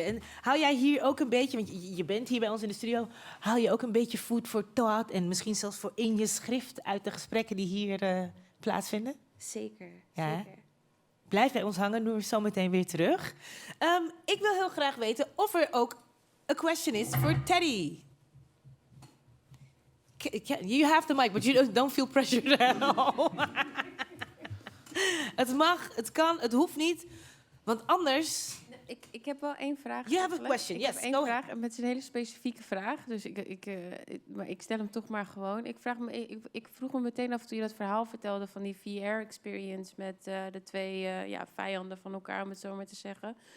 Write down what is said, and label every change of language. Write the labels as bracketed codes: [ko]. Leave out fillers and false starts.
[nl] En hou jij hier ook een beetje, want je bent hier bij ons in de studio, hou je ook een beetje [en] food for thought [nl] en misschien zelfs voor in je schrift uit de gesprekken die hier plaatsvinden? Zeker, Ja, zeker. Blijf bij ons hangen, Nour is zo meteen weer terug. Ik wil heel graag weten of er ook een question is voor Teddy. [en] You have the mic, but you don't feel pressured at all. [nl] Het mag, het kan, het hoeft niet. Want anders... Ik heb wel één vraag. [en] You have a question, [nl] Ik [en] yes. [nl] heb één vraag, en het is een hele specifieke vraag. Dus maar ik stel hem toch maar gewoon. Ik vroeg me meteen af toen je dat verhaal vertelde van die VR-experience met de twee vijanden van elkaar, om het zo maar te zeggen.